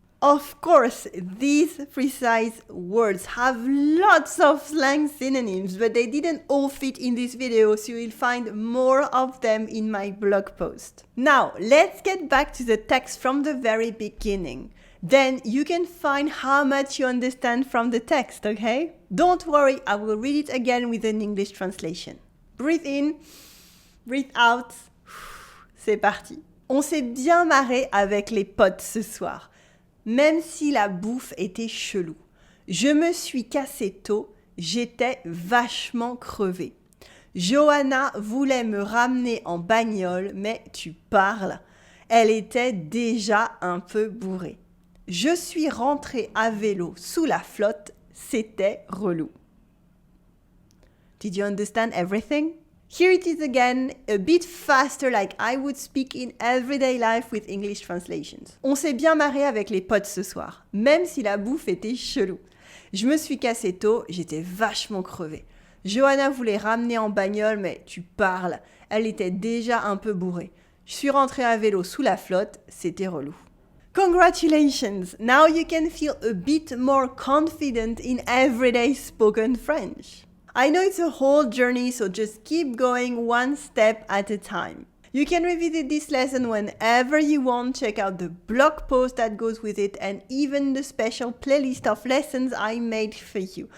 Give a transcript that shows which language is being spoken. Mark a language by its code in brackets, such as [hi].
[en] Of course, these precise words have lots of slang synonyms, but they didn't all fit in this video, so you'll find more of them in my blog post. Now, let's get back to the text from the very beginning. Then you can find how much you understand from the text, okay? Don't worry, I will read it again with an English translation. Breathe in, breathe out. [fr] C'est parti. On s'est bien marré avec les potes ce soir. même si la bouffe était chelou. Je me suis cassé tôt, j'étais vachement crevé. Johanna voulait me ramener en bagnole, mais tu parles. Elle était déjà un peu bourrée. Je suis rentrée à vélo sous la flotte, c'était relou. [en] Did you understand everything? Here it is again, a bit faster like I would speak in everyday life with English translations. [fr] On s'est bien marré avec les potes ce soir, même si la bouffe était chelou. Je me suis cassé tôt, j'étais vachement crevée. Johanna voulait ramener en bagnole, mais tu parles, elle était déjà un peu bourrée. Je suis rentrée à vélo sous la flotte, c'était relou. [en] Congratulations! Now you can feel a bit more confident in everyday spoken French. I know it's a whole journey, so just keep going one step at a time. You can revisit this lesson whenever you want, check out the blog post that goes with it and even the special playlist of lessons I made for you.